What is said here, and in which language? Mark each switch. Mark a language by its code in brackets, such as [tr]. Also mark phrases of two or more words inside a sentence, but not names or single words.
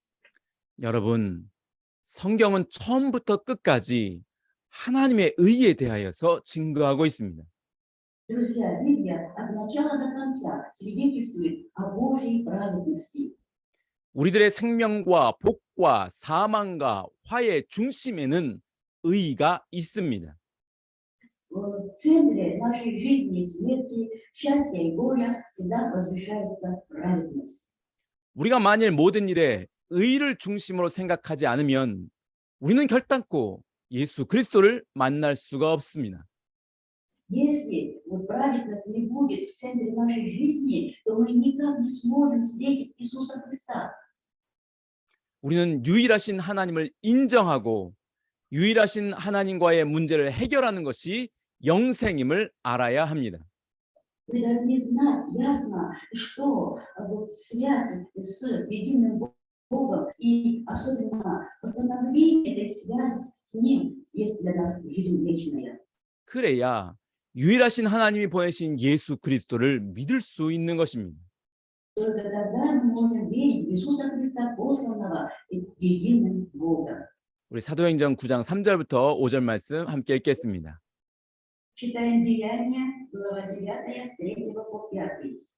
[ko] 여러분, 성경은 처음부터 끝까지 하나님의 의에 대하여서 증거하고 있습니다. [ru] Друзья, Библия от начала до конца свидетельствует о Божьей праведности. [ko] 우리들의 생명과 복과 사망과 화의 중심에는 의가 있습니다. [ru] В центре нашей жизни, смерти, счастья и горя всегда возвышается праведность. [ko] 우리가 만일 모든 일에 의를 중심으로 생각하지 않으면 우리는 결단코 예수 그리스도를 만날 수가 없습니다. [ru] Если вот праведность не будет в центре нашей жизни, то мы никак не сможем встретить Иисуса Христа. [ko] 우리는 유일하신 하나님을 인정하고 유일하신 하나님과의 문제를 해결하는 것이 영생임을 알아야 합니다. [ru] Мы должны знать ясно, что вот связь с единым Богом и особенно восстановление этой связи с Ним есть для нас жизнь вечная. [ko] 그래야 유일하신 하나님이 보내신 예수 그리스도를 믿을 수 있는 것입니다. [ru] Только тогда мы можем верить в Иисуса Христа, посланного единым Богом. [ko] 우리 사도행전 9장 3절부터 5절 말씀 함께 읽겠습니다. [ru] Читаем Деяния, глава 9, с 3 по 5.